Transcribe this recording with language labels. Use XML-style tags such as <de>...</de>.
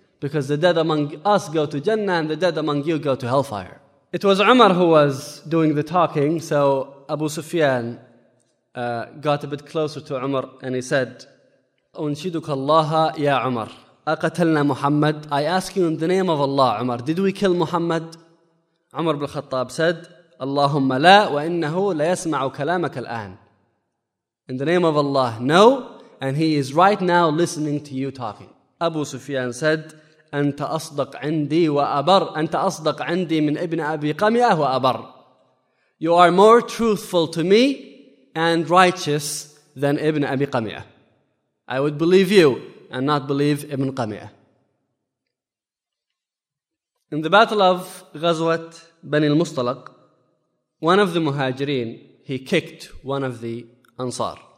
<en>Because the dead among us go to Jannah and the dead among you go to hellfire. It was Umar who was doing the talking. So Abu Sufyan got a bit closer to Umar and he said,</en> <ar>أُنشِدُكَ اللَّهَ يَا</ar> <en>Umar,</en> <ar>أَقَتَلْنَا</ar> <en>Muhammad. I ask you in the name of Allah, Umar, did we kill Muhammad? Umar bin Khattab said,</en> <ar>اللهم لا وإنه ليسمع كلامك الآن.</ar> <en>In the name of Allah, no. And he is right now listening to you talking. Abu Sufyan said,</en> <ar>أنت أصدق عندي وأبر. أنت أصدق عندي من ابن أبي قمية وأبر.</ar> <en>You are more truthful to me and righteous than ابن أبي قمية. I would believe you and not believe ابن قمية. In the battle of Ghazwat Bani al-Mustalaq, one of the Muhajirin, he kicked one of the Ansar.</en>